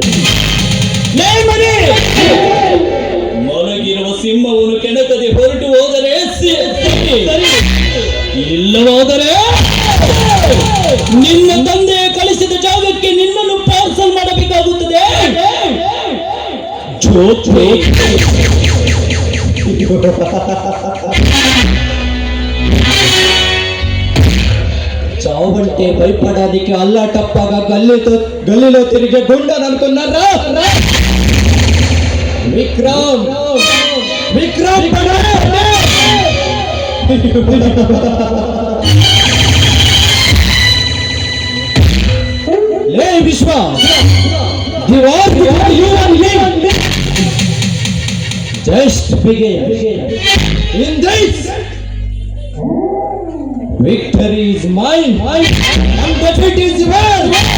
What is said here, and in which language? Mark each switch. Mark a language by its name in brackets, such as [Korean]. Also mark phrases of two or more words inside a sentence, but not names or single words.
[Kannada] ಲೇ ಮರಿ, ಮಲಗಿರುವ ಸಿಂಹವನ್ನು ಕೆಣಕದೆ ಹೊರಟು ಹೋದರೆ ಸರಿ, ಇಲ್ಲವಾದರೆ ನಿನ್ನ ತಂದೆ ಕಳಿಸಿದ ಜಾಗಕ್ಕೆ ನಿನ್ನನ್ನು ಪಾರ್ಸಲ್ ಮಾಡಬೇಕಾಗುತ್ತದೆ. ಜೋತ್ರೆ [Telugu] చావంటే భయపడానికి అల్లా టప్పగా గల్లీలో తిరిగే గుండని అనుకున్నారా? విక్రమ్ లే విశ్వ, [English] the war between you and me just began. In this, victory is mine and defeat is yours.